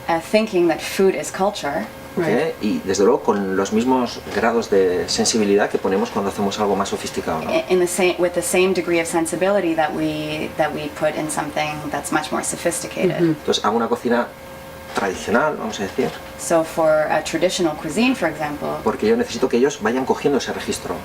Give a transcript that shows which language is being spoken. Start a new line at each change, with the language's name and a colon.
English: thinking that food is culture. Right.
Spanish: y desde luego con los mismos grados de sensibilidad que ponemos cuando hacemos algo más sofisticado, ¿no?
English: With the same degree of sensibility that we put in something that's much more sophisticated.
Spanish: Entonces hago una cocina tradicional, vamos a decir,
English: So for a traditional cuisine, for example,
Spanish: porque yo necesito que ellos vayan cogiendo ese registro.